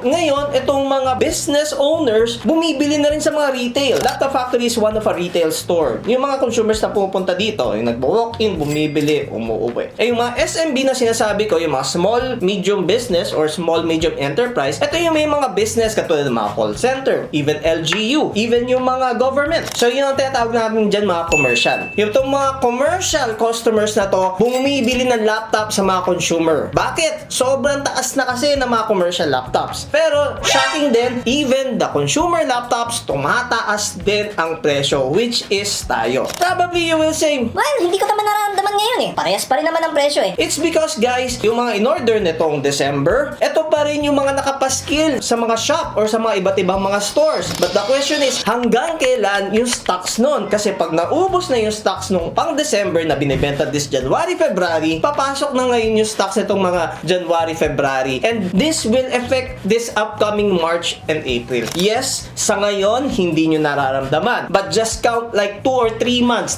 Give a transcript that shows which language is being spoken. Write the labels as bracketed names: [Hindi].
[Filipino] Ngayon, itong mga business owners, bumibili na rin sa mga retail. [English] Laptop Factory is one of a retail store. [Filipino] Yung mga consumers na pupunta dito, yung nagbo-walk-in, bumibili, umuuwi. Eh, yung mga SMB na sinasabi ko, yung mga small, medium business or small, medium enterprise, ito yung may mga business katulad ng mga call center, even LGU, even yung mga government. So, yun ang tinatawag natin dyan, mga commercial. Yung itong mga commercial customers na to, bumibili ng laptop sa mga consumer. Bakit? Sobrang taas na kasi ng mga commercial laptops. Pero, shocking din, even the consumer laptops, tumataas din ang presyo, which is tayo. [English] Probably you will say, [Filipino] Well, hindi ko naman nararamdaman ngayon eh. Parehas pa rin naman ang presyo eh. it's because guys, yung mga in-order nitong December, ito pa rin yung mga nakapaskil sa mga shop or sa mga iba't ibang mga stores. But the question is, hanggang kailan yung stocks nun? Kasi pag naubos na yung stocks nung pang December na binibenta this January, February, papasok na ngayon yung stocks nitong mga January, February. [English] And this will affect this upcoming March and April. [Filipino] Yes, sa ngayon, hindi nyo nararamdaman. [English] But just count like 2 or 3 months.